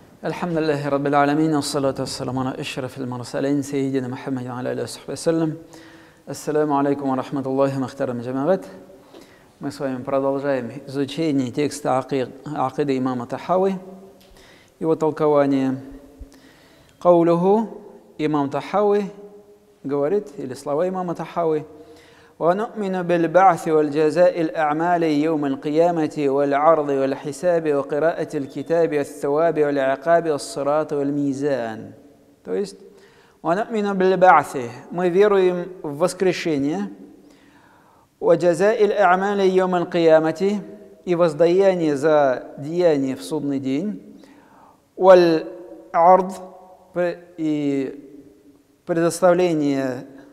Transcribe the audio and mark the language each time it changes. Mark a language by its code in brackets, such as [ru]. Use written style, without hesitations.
[ar] الحمد لله رب العالمين والصلاة والسلام على أشرف المرسلين سيدنا محمد وعلى آله وصحبه وسلم. [ru] Ассаламу алейкум ва рахматуллахи махтарам джамаат. Мы с вами продолжаем изучение текста акиды имама Тахави, его толкование. Каулуху, имам Тахави говорит, или слова имама Тахави: [ar] ونؤمن بالبعث والجزاء الأعمال يوم القيامة والعرض والحساب وقراءة الكتاب والثواب والعقاب والصراط والميزان. [ru] То есть, [ar] ونؤمن بالبعث, [ru] мы веруем в воскрешение, [ar] وجزاء الأعمال يوم القيامة, [ru] и воздаяние за деяние в судный день, [ar] والعرض, [ru] и предоставление